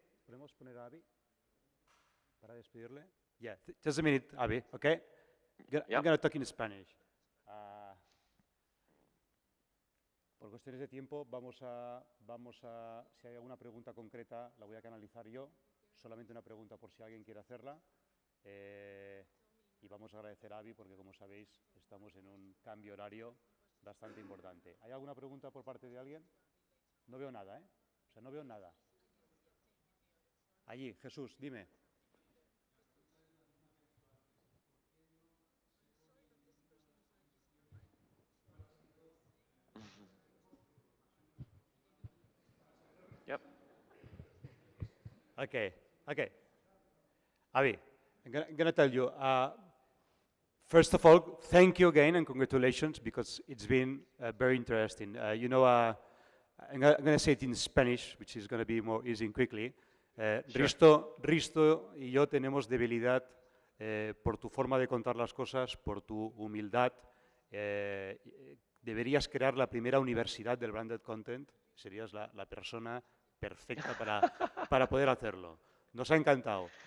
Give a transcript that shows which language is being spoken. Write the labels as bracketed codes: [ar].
[es] ¿Podemos poner a Avi para despedirle? [en] Yeah, just a minute, Avi, okay? I'm going to talk in Spanish. [es] Por cuestiones de tiempo, vamos a, si hay alguna pregunta concreta, la voy a canalizar yo. Solamente una pregunta por si alguien quiere hacerla. Y vamos a agradecer a Avi porque, como sabéis, estamos en un cambio horario bastante importante. ¿Hay alguna pregunta por parte de alguien? No veo nada, ¿eh? O sea, no veo nada. Allí, Jesús, dime. Yep. Okay. [en] Avi, I'm going to tell you, first of all, thank you again and congratulations because it's been very interesting. I'm going to say it in Spanish, which is going to be more easy and quickly. Sure. [es] Risto y yo tenemos debilidad por tu forma de contar las cosas, por tu humildad. Deberías crear la primera universidad del branded content. Serías la persona perfecta para poder hacerlo. Nos ha encantado.